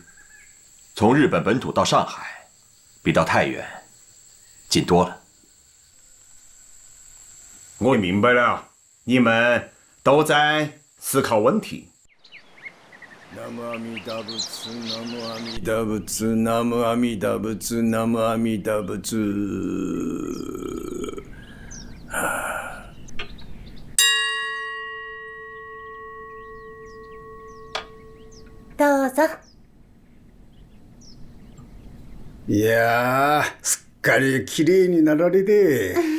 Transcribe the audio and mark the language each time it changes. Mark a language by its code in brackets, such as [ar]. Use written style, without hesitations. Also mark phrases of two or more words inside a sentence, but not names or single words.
[zh] 从日本本土到上海，比到太原近多了。我明白了，你们都在思考问题。 [ja] 南無阿弥陀仏、南無阿弥陀仏、南無阿弥陀仏、南無阿弥陀仏。どうぞ。いやー、すっかり綺麗になられて。